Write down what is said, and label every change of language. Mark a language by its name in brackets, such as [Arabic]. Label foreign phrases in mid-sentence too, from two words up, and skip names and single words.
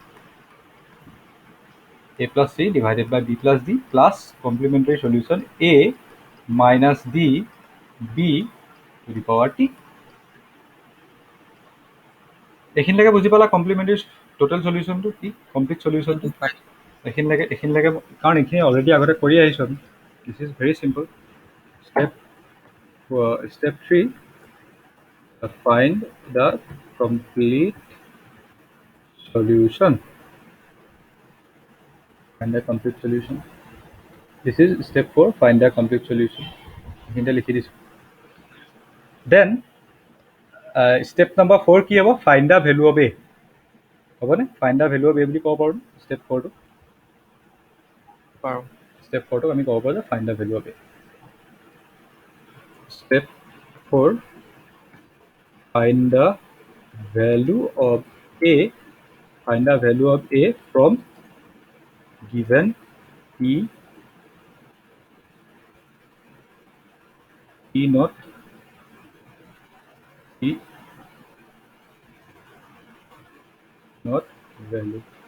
[English] a plus c divided by b plus d plus complementary solution a minus d b to the power t. [Assamese] এইখিনিলৈকে বুজি পালা [English] complementary total solutionটো [Assamese] কি, [English] complete solutionটো [Assamese] এইখিনিলৈকে কাৰণ এইখিনি অলৰেডি আগতে কৰি আহিছোঁ আমি. [English] This is very simple. Step 3, find the complete solution. This is step 4, find the complete solution. Then step number 4 [Assamese] কি হ'ব? [English] Find the value of a. [Assamese] হ'বনে? [English] Find the value of a [Assamese] বুলি ক'ব পাৰোঁ [English] step 4 টো. Step 4 [Assamese] টো আমি ক'ব পাৰোঁ যে [English] find the value of a. Step 4, find the value of a from given p naught value.